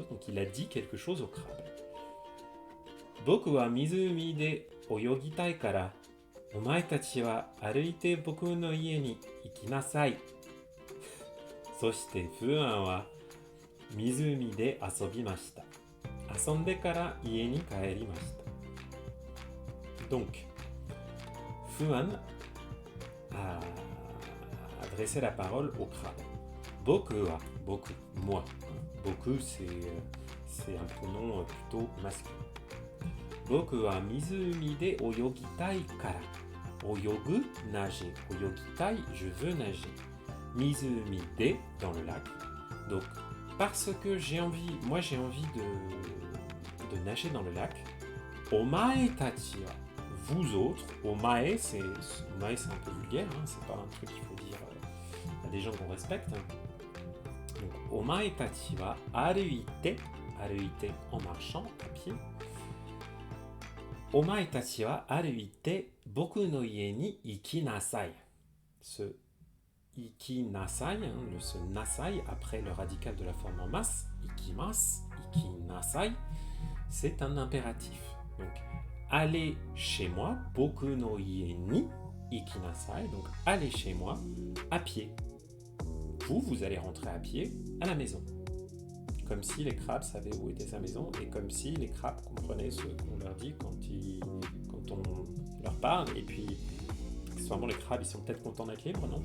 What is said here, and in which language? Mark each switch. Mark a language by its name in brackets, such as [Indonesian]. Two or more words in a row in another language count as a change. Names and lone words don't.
[French] Donc il a dit quelque chose au crabe. [Japanese] 僕は湖で泳ぎたいから、お前達は歩いて僕の家に行きなさい. そしてFuanは湖で遊びました. 遊んでから家に帰りました. [French] Donc, Fuan a adressé la parole au crabe. [Japanese] 僕は、僕, moi. [French] Boku, c'est un pronom plutôt masculin. [Japanese] 僕は湖で泳ぎたいから. Oyogu, [French] nager. Oyogitai, je veux nager. [Japanese] 湖で, [French] dans le lac. Donc, parce que j'ai envie de nager dans le lac. [Japanese] お前達は, [French] vous autres. Omae, c'est un peu vulgaire, hein, c'est pas un truc qu'il faut dire à des gens qu'on respecte. Donc, [Japanese] お前達は歩いて [French] en marchant à pied. [Japanese] お前達は歩いて僕の家に行きなさい. [French] Ce ikinasai, ce nasai, après le radical de la forme en masse, [Japanese] 行きます、行きなさい, [French] c'est un impératif. Donc, allez chez moi, [Japanese] 僕の家に行きなさい, [French] donc allez chez moi à pied. Vous allez rentrer à pied à la maison. Comme si les crabes savaient où était sa maison et comme si les crabes comprenaient ce qu'on leur dit quand on leur parle. Et puis, accessoirement, les crabes, ils sont peut-être contents d'être libres, non?